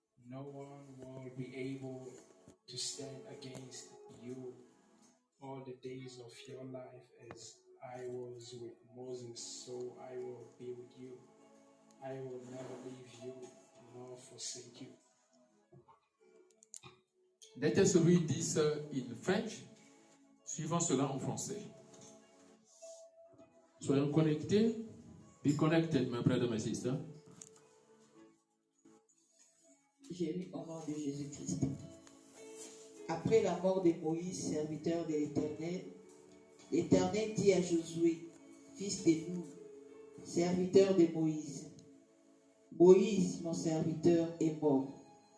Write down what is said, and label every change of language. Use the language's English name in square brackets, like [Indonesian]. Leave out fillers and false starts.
[English] No one will be able to stand against you all the days of your life as I was with Moses, so I will be with you. I will never leave you nor forsake you. Let us read this in French, [French] suivant cela en français. Soyons connectés. [English] Be connected, my brother, my sister. [French] J'ai lu au nom de Jésus-Christ. Après la mort de Moïse, serviteur de l'Éternel, l'Éternel dit à Josué, fils de Nun, serviteur de Moïse, Moïse, mon serviteur, est mort.